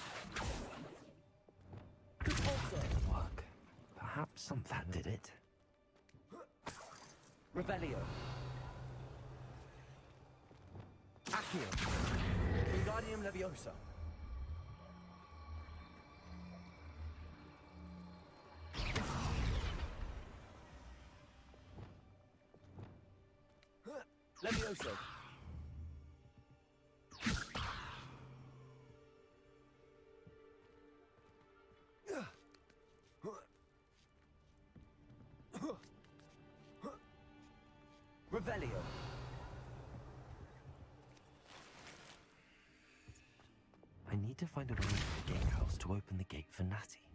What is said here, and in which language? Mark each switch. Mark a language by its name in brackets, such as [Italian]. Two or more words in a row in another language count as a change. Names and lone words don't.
[English] Also. Work. Perhaps that did it. Revelio. Accio. Wingardium Leviosa. Levioso. Revelio. I need to find a way to the gatehouse to open the gate for Natty.